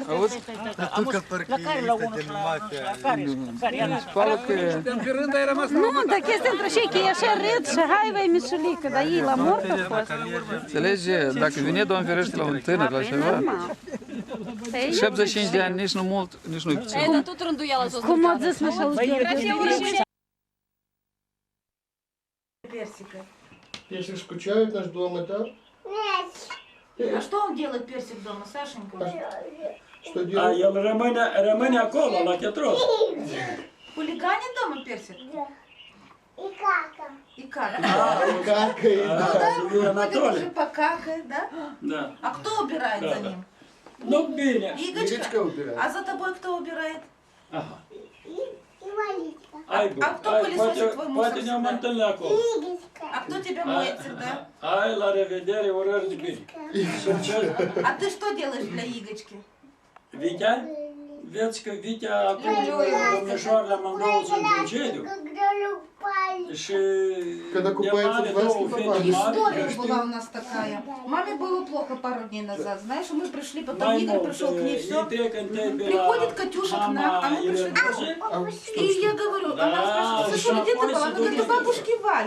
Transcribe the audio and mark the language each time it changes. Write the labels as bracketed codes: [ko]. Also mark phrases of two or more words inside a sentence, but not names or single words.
[ro] La care la unul și la care? Nu, dar chestia între cei că e așa râd și hai, vai, Mișulică, dar ei la mort au fost. Înțelegi? Dacă vine Doamne ferește la un tânăr, la ceva, 75 de ani, nici nu mult, nici nu-i puțin. [ru] Это тут рандуяла заступала. [ro] Cum au zis așa [ru] Красиво. Персика. Персик скучает наш дома, да? А что он делает, персик, дома, Сашенька? Что [ro] A, [ru] делает? [ro] el rămâne acolo, la Chetros. [ru] Хулиганит дома персик? И кака. И кака. Какает, Ну да. да, Юрий выходит Анатольевич. уже покакает, да? Да. А кто убирает за ним? Ну, Биня. Игочка? Игочка убирает. А за тобой кто убирает? Ага. А кто пылесосит твой мусор [ro] Poate ne-am [ru] всегда? [ro] întâlnit acolo. [ru] А кто тебя моет всегда? [ro] Hai, la revedere, urări de bine. [ru] А ты что делаешь для Игочки? [ro] Vitea? Vezi că Vitea acum domnișoarele amândouă sunt în concediu. Și [ru] Когда купается в Ваське, попадает. История была у нас такая. Маме было плохо пару дней назад. Знаешь, мы пришли, потом Игорь пришел к ней, все. Приходит Катюша к нам, а мы пришли тоже. И я говорю, она спрашивает, Сашуля, где ты была? Она говорит, у бабушки Вали.